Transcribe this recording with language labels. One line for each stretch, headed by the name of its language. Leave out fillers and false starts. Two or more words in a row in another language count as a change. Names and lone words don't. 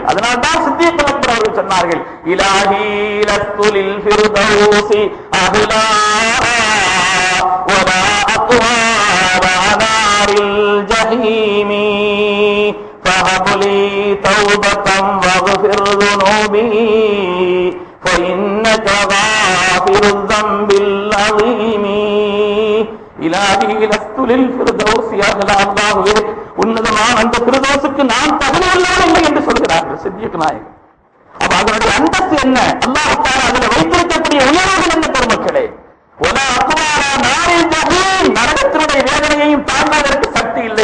Tamil: அதனால்தான் சித்திக் அக்பர் அவர்கள் சொன்னார்கள்,
Arabic: إلهي لست للفردوس أهلا ولا أقوى على نار الجحيم فهب لي توبة واغفر ذنوبي فإنك غافر الذنب العظيم إلهي لست للفردوس أهلا.
Tamil: அல்லாஹ்வே, உன்னதமான அந்த ஃபிர்தௌஸுக்கு நான் தகுதியுள்ளவன் இல்லை என்று சொல்கிறார்கள் சித்திக் நாயகம். அப்ப அதனுடைய அந்தஸ்து என்ன? அல்லாஹ் தஆலா அதில் வைத்திருக்கக்கூடிய உயர்வுகள் என்ன பெருமக்களே?
Arabic: ولا أقوى على نار الجحيم,
Tamil: நரகத்தினுடைய வேதனையையும் தாங்குவதற்கு சக்தி இல்லை.